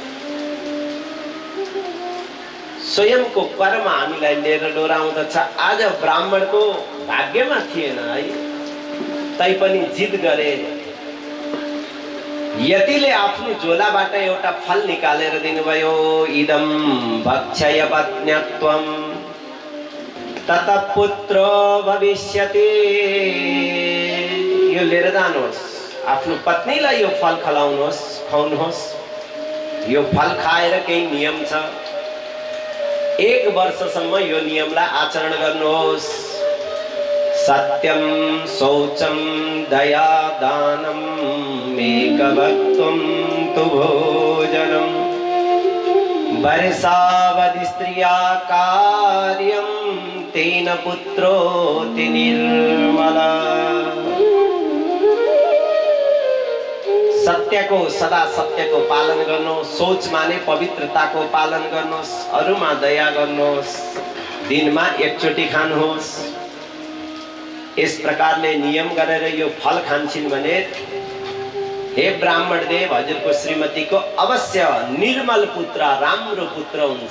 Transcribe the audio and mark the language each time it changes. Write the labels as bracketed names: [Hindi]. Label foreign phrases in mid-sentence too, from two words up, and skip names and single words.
[Nepali] स्वयंको कर्म हामीलाई लिएर डोराउँदछ आज ब्राह्मणको भाग्यमा थिएन है तैपनि जिद गरे यतिले आफ्नो झोलाबाट एउटा फल निकालेर दिनुभयो [Sanskrit] इदं भक्षय पत्न्यत्वं तत पुत्रो भविष्यति [Nepali] यो लिएर जानुहोस् आफ्नो पत्नीलाई यो फल खुवाउनुहोस् यो फल खाएर केही नियम छ 1 वर्षसम्म यो नियमलाई आचरण गर्नुहोस्। [Sanskrit] सत्यम शौचम दया दानम मेकभक्तुम तु भोजनम वर्षावधि स्त्रिया कार्यम तेन पुत्रोति निर्मला। [Nepali] सत्यको सदा सत्यको पालन गर्नुहोस्। शौच माने पवित्रताको पालन गर्नुहोस्। अरूमा दया गर्नुहोस्। दिनमा एकचोटि खानुहोस्। इस प्रकारले नियम गरेर यो फल खान्छन् भने हे ब्राह्मण देव हजुरको श्रीमतीको अवश्य निर्मल पुत्र राम्रो पुत्र हुन्छ।